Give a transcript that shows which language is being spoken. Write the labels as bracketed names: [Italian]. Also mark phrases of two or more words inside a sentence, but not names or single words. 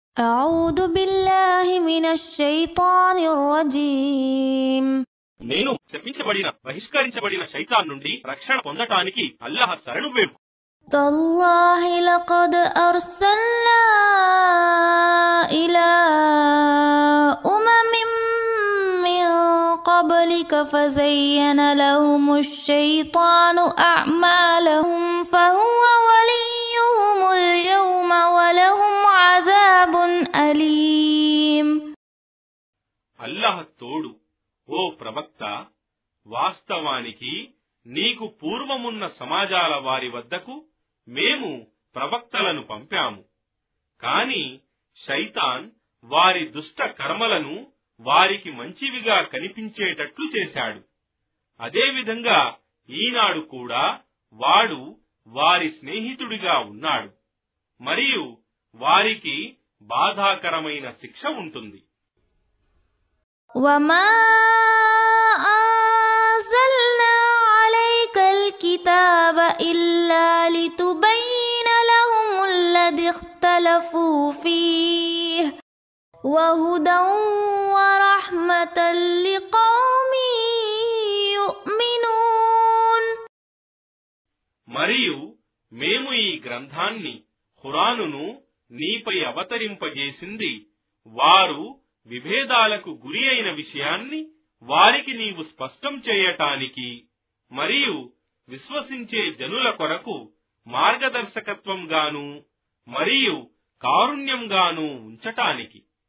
[Arabic] أعوذ بالله من الشيطان الرجيم [Telugu] నేను శపించబడిన బహిష్కరించబడిన శైతాన్ నుండి రక్షణ పొందటానికి అల్లాహ్ శరణు వేడు. [Arabic] تالله لقد أرسلنا إلى أمم من قبلك فزين لهم الشيطان أعمالهم فهو وليهم اليوم ولهم عذاب أليم. [Telugu] అల్లాహ్ తోడు. ఓ ప్రవక్త, వాస్తవానికి నీకు పూర్వమున్న సమాజాల వారి వద్దకు మేము ప్రవక్తలను పంపాము. కాని శైతాన్ వారి దుష్ట కర్మలను వారికి మంచివిగా కనిపించేటట్లు చేశాడు. అదేవిధంగా ఈనాడు కూడా వాడు వారి స్నేహితుడిగా ఉన్నాడు మరియు వారికి బాధాకరమైన శిక్ష ఉంటుంది. [Arabic] وما أنزلنا عليك الكتاب إلا لتبين لهم الذي اختلفوا فيه وهدى ورحمة لقوم يؤمنون. [Telugu] మరియు మేము ఈ గ్రంథాన్ని ఖురానును నీపై అవతరింపజేసింది వారు విభేదాలకు గురి అయిన విషయాన్ని వారికి నీవు స్పష్టం చేయటానికి మరియు విశ్వసించే జనుల కొరకు మార్గదర్శకత్వంగాను మరియు కారుణ్యంగాను ఉంచటానికి.